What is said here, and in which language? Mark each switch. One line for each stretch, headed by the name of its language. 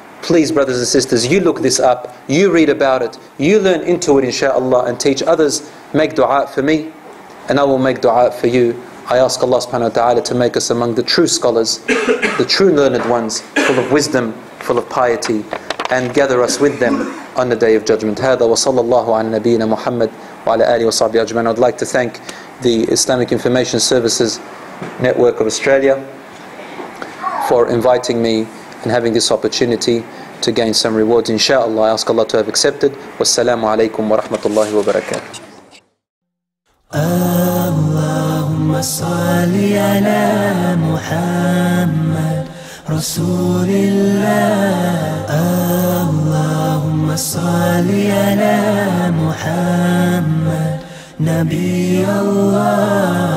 English: Please, brothers and sisters, you look this up, you read about it, you learn into it inshaAllah, and teach others. Make dua for me and I will make dua for you. I ask Allah subhanahu wa ta'ala to make us among the true scholars, the true learned ones, full of wisdom, full of piety, and gather us with them on the Day of Judgment.
Arabic: هذا وصلى الله على نبينا محمد وعلى آله وصحبه أجمعين.
English: I'd like to thank the Islamic Information Services Network of Australia for inviting me and having this opportunity to gain some rewards. Inshallah, I ask Allah to have accepted.
Arabic: Wassalamu alaikum wa rahmatullahi wa barakatuh. اللهم صل على محمد رسول الله. اللهم صل على محمد نبي الله.